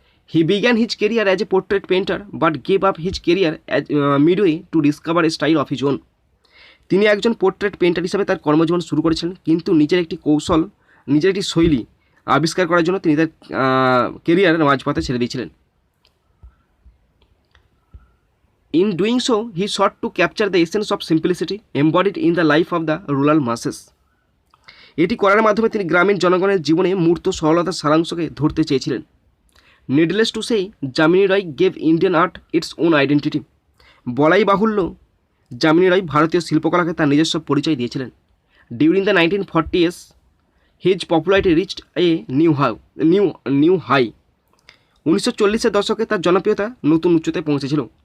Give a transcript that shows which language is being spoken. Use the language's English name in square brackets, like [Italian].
[English] He began his career as a portrait painter but gave up his career midway to discover a style of his own. [Bangla] তিনি একজন portrait painter হিসাবে তার কর্মজীবন শুরু করেছিলেন, কিন্তু নিজের একটি কৌশল, নিজের একটি শৈলী আবিষ্কার করার জন্য তিনি তার কেরিয়ারের মাঝপথে ছেড়ে দিয়েছিলেন। [English] In doing so, he sought to capture the essence of simplicity embodied in the life of the rural masses. [Bangla] এটি করার মাধ্যমে তিনি গ্রামীণ জনগণের জীবনে মূর্ত সরলতার সারাংশকে ধরতে চেয়েছিলেন। [English] Needless to say, Jamini Roy gave Indian art its own identity. [Bangla] বলাই বাহুল্য, যামিনী রায় ভারতীয় শিল্পকলাকে তার নিজস্ব পরিচয় দিয়েছিলেন। [English] During the 1940s, his popularity reached a new high. [Bangla] 1940-এর দশকে তার জনপ্রিয়তা নতুন উচ্চতায় পৌঁছেছিল।